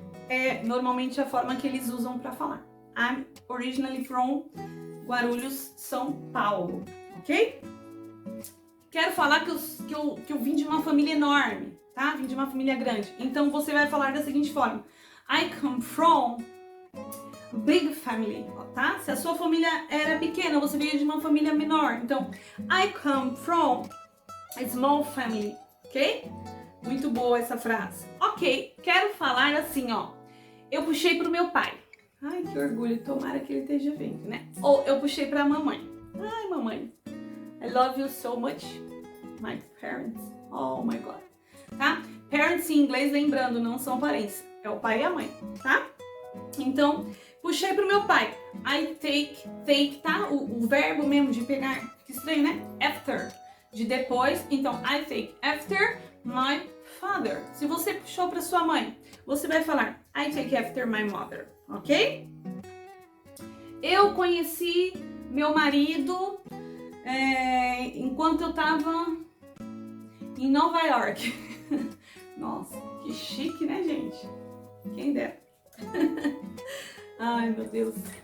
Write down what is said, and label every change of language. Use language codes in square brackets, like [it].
[pt] É normalmente a forma que eles usam para falar. [en] I'm originally from Guarulhos, São Paulo, [pt] ok? Quero falar que eu vim de uma família enorme, tá? Vim de uma família grande. Então você vai falar da seguinte forma: [en] I come from big family, [pt] tá? Se a sua família era pequena, você veio de uma família menor. [en] Então, I come from a small family, ok? [pt] Muito boa essa frase. Ok, quero falar assim, ó. Eu puxei pro meu pai. Ai, que orgulho, tomara que ele esteja vendo, né? Ou eu puxei pra mamãe. Ai, mamãe, [en] I love you so much. My parents, oh my God. Tá? [pt] Parents em inglês, lembrando, não são parentes. É o pai e a mãe, tá? Então, puxei pro meu pai. [en] I take, [pt] tá? O verbo mesmo de pegar. Que estranho, né? After, de depois. [en] Então, I take after my father. [pt] Se você puxou pra sua mãe, você vai falar [en] I take after my mother, [pt] ok? Eu conheci meu marido enquanto eu tava em Nova York. Nossa, que chique, né, gente? Quem dera. Ai, meu Deus.